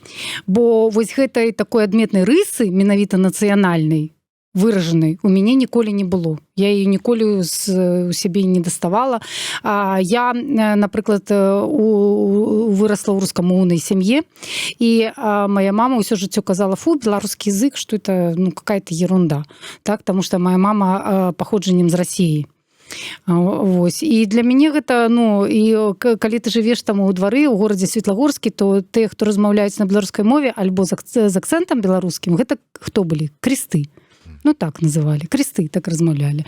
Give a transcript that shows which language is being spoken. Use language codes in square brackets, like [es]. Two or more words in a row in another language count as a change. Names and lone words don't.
[be] Бо вось гэтай такой адметнай рысы, менавіта нацыянальнай, выражанай, у мяне ніколі не было. Я яе ніколі у сябе не даставала. Я, напрыклад, вырасла ў рускамоўнай сям'і, і моя мама ўсё жыццё казала: фу, беларускі язык, што [ru] это какая-то ерунда. [be] Так, таму што моя мама паходжаннем з Расіі. Вось. І для мяне гэта, і калі ты жывеш там у двары у горадзе Светлагорскі, то тыя, хто размаўляюць на беларускай мове альбо з акцэнтам беларускім, гэта хто былі? Кресты. Ну, так называлі. Кресты так размаўлялі.